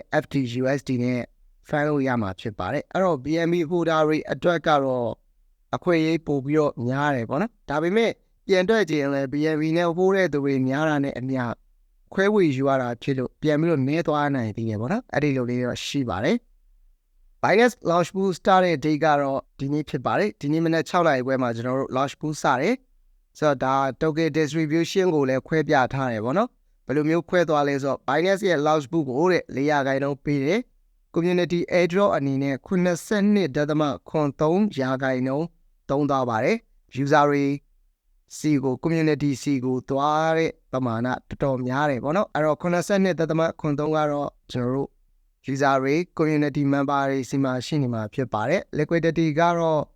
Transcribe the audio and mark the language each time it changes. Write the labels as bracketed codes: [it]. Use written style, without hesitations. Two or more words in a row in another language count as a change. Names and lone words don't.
[my] FTUSD နဲ့ဖမ်းလို့ရမှာဖြစ်ပါတယ်အဲ့တော့ BNB holder တွေအတွက်ကတော့အခွင့်အရေးပို့ပြီးတော့များတယ်ပေါ့နော်ဒါပေမဲ့ပြန် တွက်ကြည့်ရင်လည်း BNB နဲ့ hold တဲ့သူတွေများတာနဲ့အမျှခွဲဝေယူရတာဖြစ်လို့ပြန်ပြီးတော့နည်းသွားနိုင်သေးတယ်ပေါ့နော်အဲ့ဒီလိုလေးတော့ရှိပါတယ် Binance [en] launch pool start [my] တဲ့ date ကတော့ဒီနေ့ဖြစ်ပါတယ်ဒီနေ့မနက်6နာရီခွဲမှာကျွန်တော်တို့ launch pool စတယ်ဆိုတော့ဒါ [en] token distribution [my] ကိုလည်းခွဲပြထားတယ်ပေါ့နော်ဘယ်လိုမျိုးခွဲသွားလဲဆိုတော့ Binance ရဲ့ [en] launch pool [my] ကိုတဲ့400ခိုင်နှုန်းပေးတယ် [en] community airdrop [my] အနေနဲ့ 82.3ရာခိုင်နှုန်းသုံးသွားပါတယ် user တွေစီကို community စီကိုသွားတဲ့ပမာဏတော်တော်များတယ်ပေါ့နော်အဲ့တော့82.3ကတော့ကျွန်တော်တို့ user တွေ [en] community member [my] တွေစီမှာရှိနေမှာဖြစ်ပါတယ် liquidity ကတော့